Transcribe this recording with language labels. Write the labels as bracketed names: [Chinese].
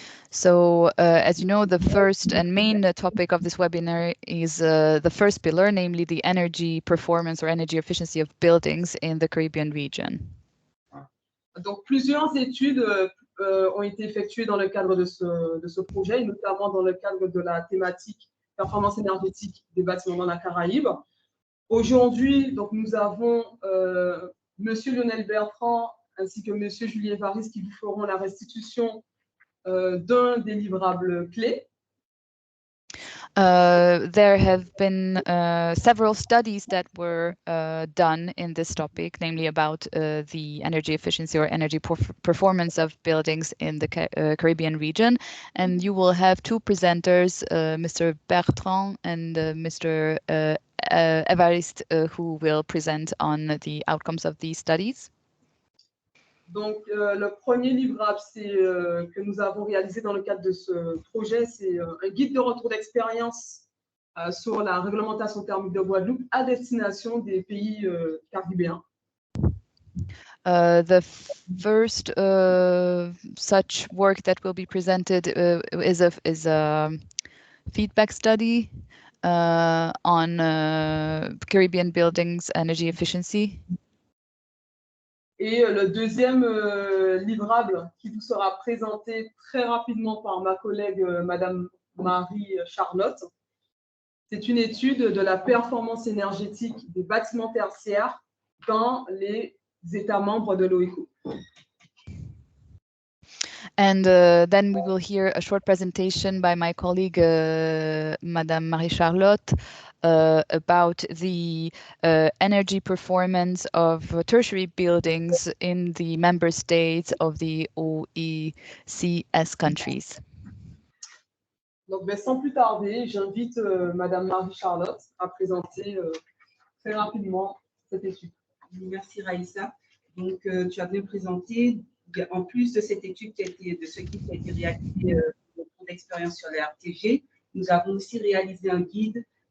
[English] So, as you know, the first and main topic of this webinar is the first pillar, namely the energy performance or energy efficiency of buildings in the Caribbean region. [French] Donc, plusieurs études ont été effectuées dans le cadre de ce projet, et notamment dans le cadre de la thématique performance énergétique des bâtiments dans la Caraïbe. Aujourd'hui, donc, nous avons Monsieur Lionel Bertrand ainsi que Monsieur Julien EVARISTE qui vous feront la restitution d'un des livrables clés. [English] There have been several studies that were done in this topic, namely about the energy efficiency or energy performance of buildings in the Caribbean region. And you will have 2 presenters, Mr. Bertrand and Mr. EVARISTE, who will present on the outcomes of these studies. [French] Donc, le premier livrable que nous avons réalisé dans le cadre de ce projet, c'est un guide de retour d'expérience sur la réglementation thermique de Guadeloupe à destination des pays caribéens. [English] The first such work that will be presented is a feedback study on Caribbean buildings energy efficiency. [French] Et le deuxième livrable qui vous sera présenté très rapidement par ma collègue Madame Marie-Charlotte, c'est une étude de la performance énergétique des bâtiments tertiaires dans les États membres de l'OECO. [English] And then we will hear a short presentation by my colleague, Madame Marie-Charlotte, about the energy performance of tertiary buildings in the member states of the OECS countries. [French] Donc, sans plus tarder, j'invite Madame Marie-Charlotte à présenter très rapidement cette étude. Merci Raïssa. Donc, tu as bien présenté, en plus de cette étude de ce qui a été réalisé au cours d'expérience sur les RTG, nous avons aussi réalisé un guide.